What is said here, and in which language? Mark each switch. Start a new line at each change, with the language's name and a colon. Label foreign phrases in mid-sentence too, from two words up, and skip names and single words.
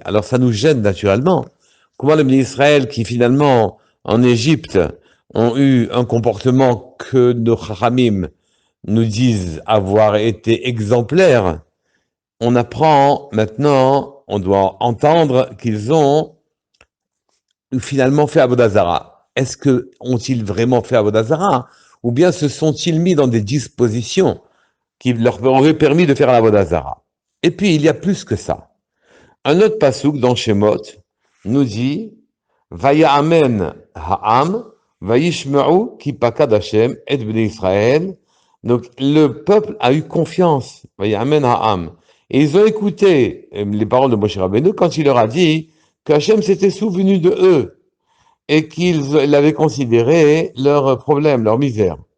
French: Alors ça nous gêne naturellement. Comment les Bnei Israël, qui finalement en Égypte ont eu un comportement que nos Chachamim nous disent avoir été exemplaires, on apprend maintenant, on doit entendre qu'ils ont finalement fait
Hebrew: עבודה זרה.
French: Est-ce que ont-ils vraiment fait
Hebrew: עבודה זרה,
French: ou bien se sont-ils mis dans des dispositions qui leur auraient permis de faire l'Avodah Zarah? Et puis il y a plus que ça. Un autre pasouk dans Shemot nous dit
Hebrew: ויאמן העם וישמעו כי פקד השם את בני ישראל.
French: Donc le peuple a eu confiance,
Hebrew: ויאמן העם,
French: et ils ont écouté les paroles de Moshe Rabbeinu quand il leur a dit qu'Hachem s'était souvenu de eux et qu'il avait considéré leurs problèmes, leur misère.